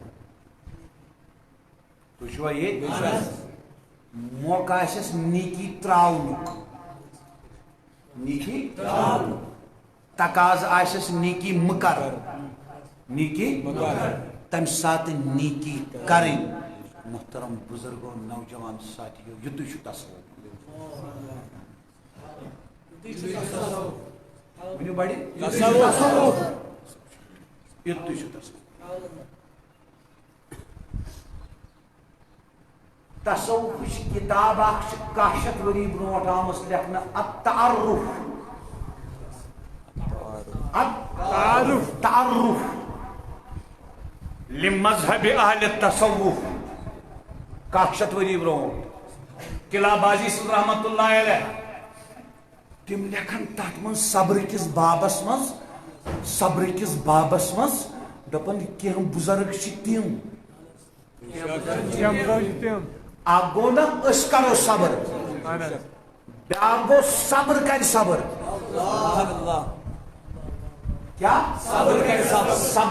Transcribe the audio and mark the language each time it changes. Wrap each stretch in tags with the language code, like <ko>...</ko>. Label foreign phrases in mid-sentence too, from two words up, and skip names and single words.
<ks>تُہۍ چھُوا ییٚتہِ موقع آسٮ۪س نیکی تراونُک نیکی تقاض آسٮ۪س نیکی مہٕ کر نیکی تمہِ ساتہٕ نیکی کرٕنۍ</ks> <ur>محترم بزرگو نوجوان ساتھیو</ur> <ks>یُتُے چھُ تصوُر ؤنِو بڑِ یُتُے چھُ تصوُر تصوف کتاب اخ 100 ؤری برونٹھ آمٕژ لیکھنہٕ التعرف التعرف لمذهب اہل التصوف 100 ؤری برونٹھ قلعہ بازی صاحب</ks> <ar>رحمۃ اللہ علیہ</ar> <ks>تم لیکھن تک من صبر کس بابس مز دپن کینٛہہ بزرگ تم اکھ گو نا أسۍ کرو صبر بیاکھ گو صبر کر صبر کیا صبر</ks>